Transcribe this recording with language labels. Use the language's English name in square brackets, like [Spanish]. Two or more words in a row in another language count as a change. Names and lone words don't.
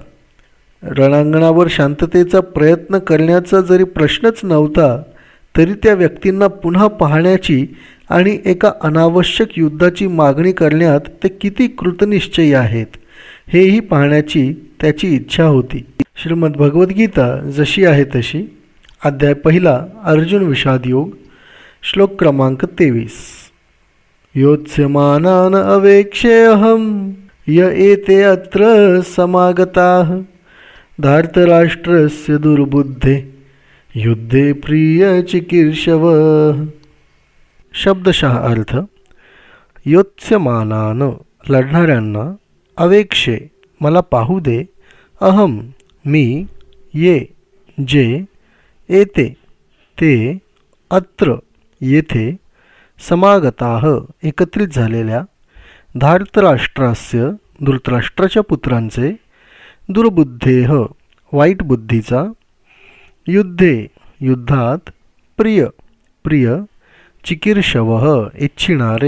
[Marathi] रणांगणावर शांततेचा प्रयत्न करण्याचा जरी प्रश्नच नव्हता तरी त्या व्यक्तींना पुन्हा पाहण्याची आणि एका अनावश्यक युद्धाची मागणी करण्यात ते किती कृतनिश्चयी आहेत हेही पाहण्याची त्याची इच्छा होती. श्रीमद भगवद्गीता जशी आहे तशी, अध्याय 1, अर्जुन विषाद योग, श्लोक क्रमांक 23. [Sanskrit] योत्स्यमानान् अवेक्ष्येऽहं य एते अत्र समागताः धार्तराष्ट्रस्य दुर्बुद्धे युद्धे प्रिय चिकीर्षवः. [Marathi] शब्दशः अर्थ. योत्स्यमानान् लढणाऱ्यांना, अवेक्षे मला पाहू दे, अहम मी, ये जे, एते ते, अत्र येथे, समागताः एकत्रित झालेल्या धार्तराष्ट्रास्य धृतराष्ट्राच्या पुत्रांचे दुर्बुद्धेह वाईट बुद्धीचा युद्धे युद्धात प्रिय प्रिय चिकीर्षवः इच्छिणारे.